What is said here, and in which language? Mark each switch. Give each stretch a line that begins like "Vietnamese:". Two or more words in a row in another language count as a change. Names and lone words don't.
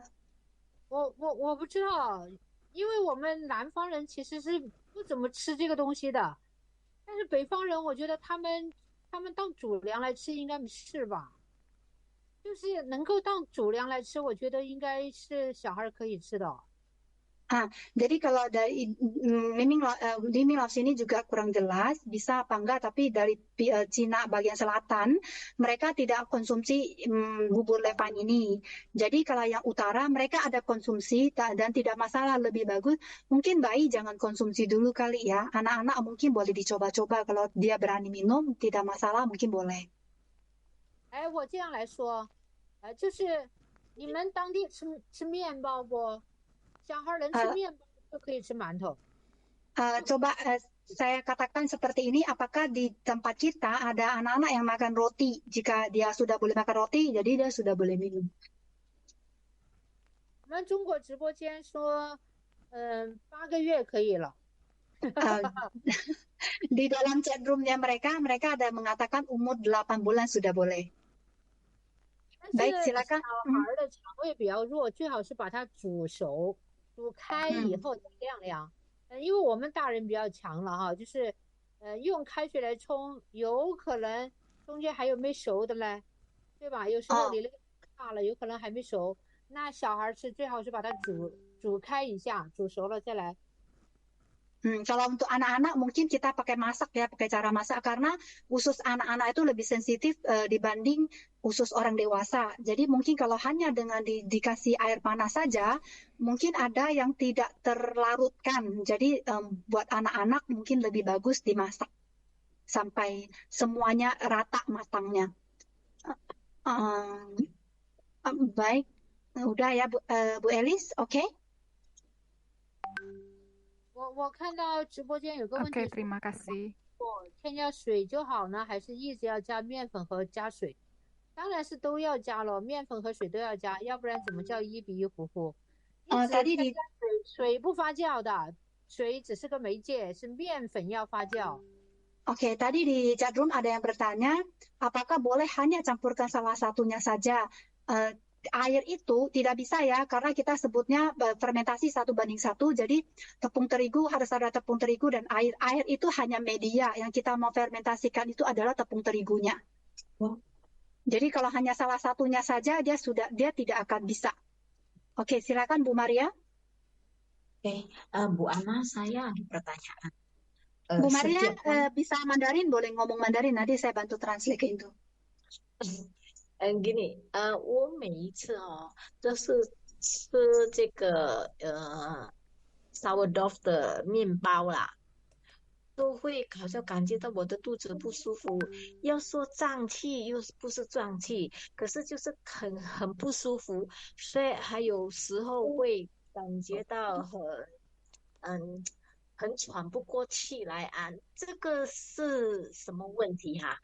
Chinese: 我不知道，因为我们南方人其实是不怎么吃这个东西的，但是北方人我觉得他们当主粮来吃应该没事吧，就是能够当主粮来吃，我觉得应该是小孩可以吃的。
Indonesian: Jadi kalau dari Liming Laos ini juga kurang jelas bisa apa enggak, tapi dari Cina bagian selatan mereka tidak konsumsi bubur Levine ini. Jadi kalau yang utara mereka ada konsumsi dan tidak masalah, lebih bagus. Mungkin bayi jangan konsumsi dulu kali ya. Anak-anak mungkin boleh dicoba-coba, kalau dia berani minum tidak masalah, mungkin boleh.
Chinese: 我这样来说，就是你们当地吃面包不？小孩能吃面包就可以吃馒头。
Indonesian: Coba saya katakan seperti ini, apakah di tempat kita ada anak-anak yang makan roti? Jika dia sudah boleh makan roti, jadi dia sudah boleh minum.
Chinese: 我们中国直播间说，8个月可以了。
Indonesian: Di dalam chat roomnya mereka ada mengatakan umur 8 bulan sudah boleh. Baik, silakan.
Chinese: 小孩的肠胃比较弱，最好是把它煮熟。煮开以后再晾凉，因为我们大人比较强了哈，就是用开水来冲，有可能中间还有没熟的嘞，对吧？有时候你那个大了，有可能还没熟，那小孩吃最好是把它煮开一下，煮熟了再来。
Indonesian: Kalau untuk anak-anak mungkin kita pakai masak ya, pakai cara masak karena usus anak-anak itu lebih sensitif dibanding usus orang dewasa. Jadi mungkin kalau hanya dengan dikasih air panas saja, mungkin ada yang tidak terlarutkan. Jadi buat anak-anak mungkin lebih bagus dimasak sampai semuanya rata matangnya. Baik, udah ya Bu Elis, oke?
Chinese: 我看到直播间有个问题
Indonesian: Oke, terima kasih.
Chinese: 添加水就好呢，还是一直要加面粉和加水？当然是都要加了，面粉和水都要加，要不然怎么叫1比1糊糊？一直
Indonesian: tadi
Chinese: 添加水不发酵的，水只是个媒介，是面粉要发酵。
Indonesian: Oke, tadi di chat room ada yang bertanya, apakah boleh hanya campurkan salah satunya saja? Air itu tidak bisa ya, karena kita sebutnya fermentasi 1:1, jadi tepung terigu harus ada tepung terigu dan air. Air itu hanya media, yang kita mau fermentasikan itu adalah tepung terigunya. Jadi kalau hanya salah satunya saja, dia tidak akan bisa. Oke, silakan Bu Maria. Oke, Bu Ana, saya ada pertanyaan. Bu Maria bisa Mandarin, boleh ngomong Mandarin, nanti saya bantu translate ke Indo. gini,
Chinese: 我每一次就是吃这个sourdough 的面包啦，都会好像感觉到我的肚子不舒服。要说胀气又不是胀气，可是就是很不舒服，所以还有时候会感觉到很喘不过气来啊，这个是什么问题哈？